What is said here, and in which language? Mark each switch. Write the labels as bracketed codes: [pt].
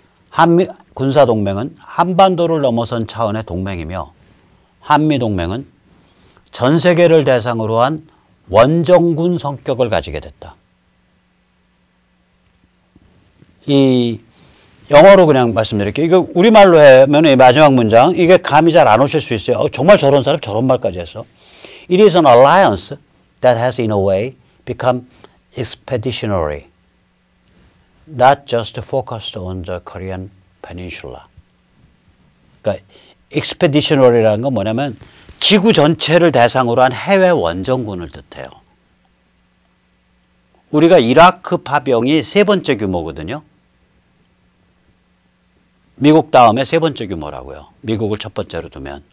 [ko] 한미 군사동맹은 한반도를 넘어선 차원의 동맹이며 한미동맹은 전 세계를 대상으로 한 원정군 성격을 가지게 됐다. 이 영어로 그냥 말씀드릴게요. 이거 우리말로 하면 이 마지막 문장 이게 감이 잘 안 오실 수 있어요. 정말 저런 사람 저런 말까지 했어. [en] It is an alliance that has in a way become expeditionary, not just focused on the Korean peninsula. [ko] 그러니까 expeditionary라는 건 뭐냐면 지구 전체를 대상으로 한 해외 원정군을 뜻해요. 우리가 이라크 파병이 세 번째 규모거든요. 미국 다음에 세 번째 규모라고요. 미국을 첫 번째로 두면.